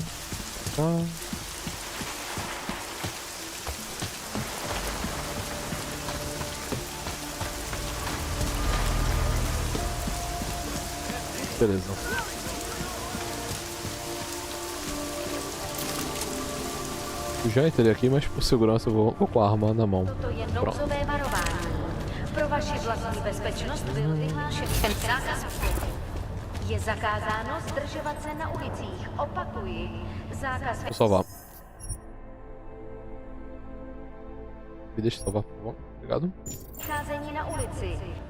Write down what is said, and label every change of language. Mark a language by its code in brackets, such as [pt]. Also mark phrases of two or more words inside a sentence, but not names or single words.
[pt] tá... Beleza. Eu já entrei aqui, mas por segurança eu vou com a arma na mão. Pronto. [cs] Pro vaši vlastní bezpečnost byl vyhlášen zákaz vstupu. Je zakázáno zdržovat se na ulicích. Opakuji, zákaz... [pt] Vou salvar. Me deixa salvar, por favor. Obrigado. [cs] Vycházení na ulici.